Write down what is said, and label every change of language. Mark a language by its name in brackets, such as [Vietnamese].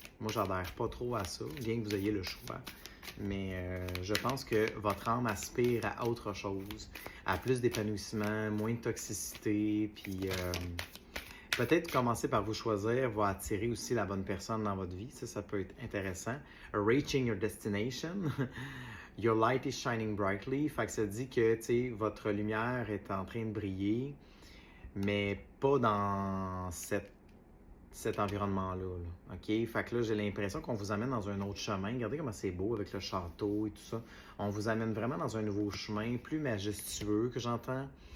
[French] Moi, j'adhère pas trop à ça, bien que vous ayez le choix. Mais je pense que votre âme aspire à autre chose, à plus d'épanouissement, moins de toxicité, puis peut-être commencer par vous choisir va attirer aussi la bonne personne dans votre vie. Ça peut être intéressant. [English] Reaching your destination. Your light is shining brightly. [French] Fait que ça dit que, tu sais, votre lumière est en train de briller, mais pas dans cet environnement-là. Là. OK? Fait que là, j'ai l'impression qu'on vous amène dans un autre chemin. Regardez comment c'est beau avec le château et tout ça. On vous amène vraiment dans un nouveau chemin, plus majestueux que j'entends.